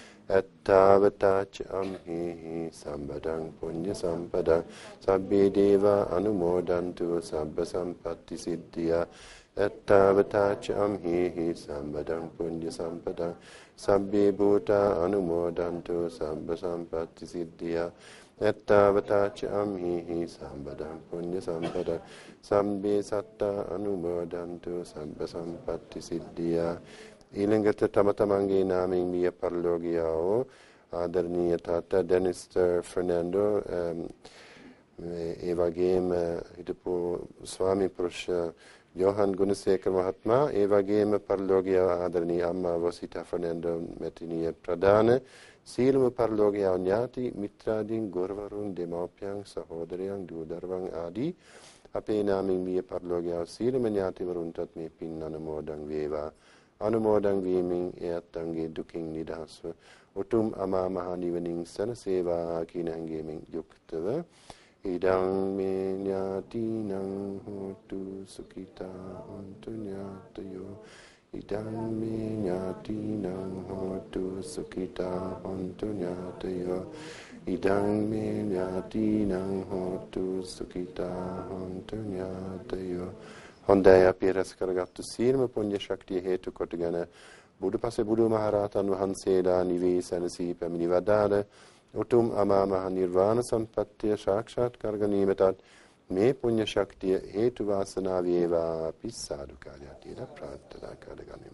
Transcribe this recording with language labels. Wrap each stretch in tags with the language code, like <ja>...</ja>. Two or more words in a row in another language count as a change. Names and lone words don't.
<pi>attavatac amhi sambadang punya sampadang sabbi deva anumodantu sabba sampatti siddhya attavatac amhi sambadang punya sampadang sabbi bhuta anumodantu sabba sampatti siddhya ettavatac amhi sambadang punya sampadang Sabbe satta anumodantu sabba sampatti siddhya.</pi> <si>ඊළඟට තම තමන්ගේ නාමයෙන් මිය පරලෝකියාවෝ ආදරණීය තාත්තා ඩෙනිස්ටර් ෆර්නැන්ඩෝ ඒ වගේම හිටපු ස්වාමි පුරුෂ යෝහන් ගුණසේකර මහත්මයා ඒ වගේම පරලෝකීය ආදරණීය අම්මා වොසිතා ෆර්නැන්ඩෝ මැතිණිය ප්‍රධාන සීලම පරලෝකීය ඥාති මිත්‍රාදීන් ගුරුවරුන් දෙමව්පියන් සහෝදරයන් දූ දරුවන් ආදී අපේ නාමයෙන් මිය පරලෝකීය සීලම ඥාතිවරුන්ටත් මේ පින් අනුමෝදන් වේවා. අනුමෝදන් වීමෙන් එයත්න්ගේ දුකින් නිදහස්ව උතුම් අමා මහ නිවනින් සැනසේවා කියන හැඟීමෙන් යුක්තව</si> <pi>ඉදං මේ ඥාතිනං හෝතු සුඛිතා හොන්තු ඥාතයෝ ඉදං මේ ඥාතිනං හෝතු සුඛිතා හොන්තු ඥාතයෝ ඉදං මේ ඥාතිනං හෝතු සුඛිතා හොන්තු ඥාතයෝ.</pi> <si>හොඳයි අපි රැස් කරගත්තු සීලම පුණ්‍ය ශක්තිය හේතු කොටගෙන බුදුපසේ බුදු මහරහතන් වහන්සේලා නිවී සැනසී පැමිණි වදාළ උතුම් අමා මහ නිර්වාණ සම්පත්තිය සාක්ෂාත් කර ගැනීමටත් මේ පුණ්‍ය ශක්තිය හේතු වාසනා වේවා අපි සාදුකාරයතියට ප්‍රාර්ථනා කරගනිමු.</si>